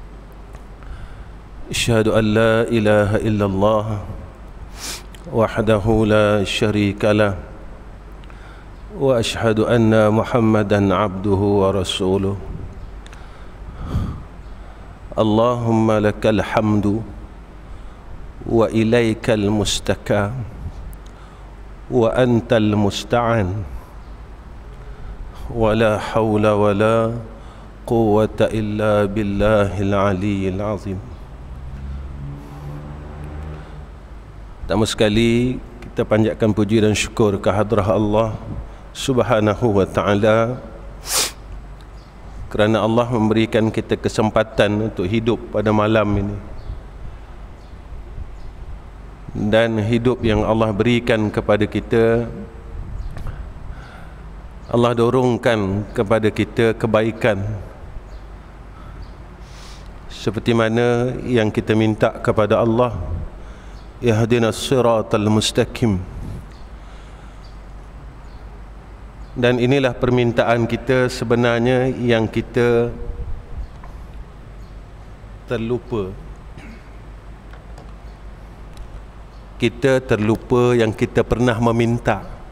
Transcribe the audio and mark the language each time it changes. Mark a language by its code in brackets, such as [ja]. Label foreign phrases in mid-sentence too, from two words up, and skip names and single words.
[ar] أشهد أن لا إله إلا الله وحده لا شريك له، وأشهد أن محمدا عبده ورسوله. اللهم لك الحمد وإليك المشتكى وأنت المستعان، ولا حول ولا قوة إلا بالله العلي العظيم. [ms] Pertama sekali kita panjatkan puji dan syukur ke hadrah Allah [ar] سبحانه وتعالى [ms] kerana Allah memberikan kita kesempatan untuk hidup pada malam ini. Dan hidup yang Allah berikan kepada kita, Allah dorongkan kepada kita kebaikan seperti mana yang kita minta kepada Allah, [ar] اهدنا الصراط المستقيم. [ms] Dan inilah permintaan kita sebenarnya yang kita terlupa. Kita terlupa yang kita pernah meminta.